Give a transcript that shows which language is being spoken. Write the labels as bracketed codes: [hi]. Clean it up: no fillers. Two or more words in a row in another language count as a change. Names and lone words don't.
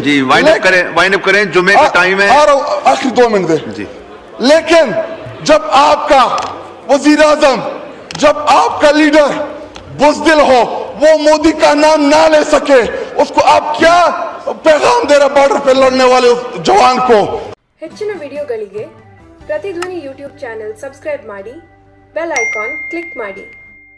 [ur] جی [en] wind up [ur] کریں، جمعے کا ٹائم ہے. آخری 2 منٹ دے جی. لیکن جب آپکا وزیر اعظم، جب آپکا لیڈر بزدل ہو، وہ مودی کا نام نہ لے سکے، اسکو آپ کیا پیغام دے رہے بارڈر پہ لڑنے والے اس جوان کو? [kn] ಹೆಚ್ಚಿನ ವಿಡಿಯೋಗಳಿಗೆ ಪ್ರತಿಧ್ವನಿ [en] YouTube channel subscribe [kn] ಮಾಡಿ, [en] bell icon click [kn] ಮಾಡಿ.